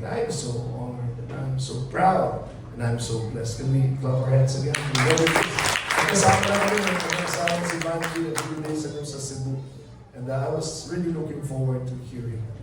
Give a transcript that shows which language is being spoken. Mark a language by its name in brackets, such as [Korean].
[English] I'm so honored, and I'm so proud, and I'm so blessed. Can we clap our hands again? [Filipino] Kasama na kami ng kasama si Banji [English] a few days ago [Filipino] sa Cebu. [English] And I was really looking forward to hearing.